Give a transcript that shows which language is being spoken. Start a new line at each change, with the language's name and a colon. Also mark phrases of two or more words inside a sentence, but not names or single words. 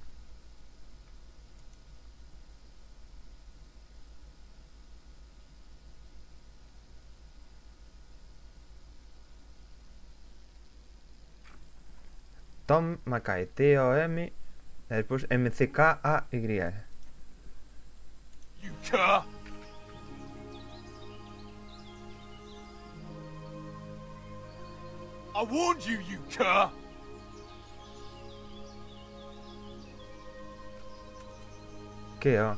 Galician: Tom Mackay, T-O-M e despois M-C-K-A-Y.
English: You cur! I warned you, you cur!
Galician: Que ó?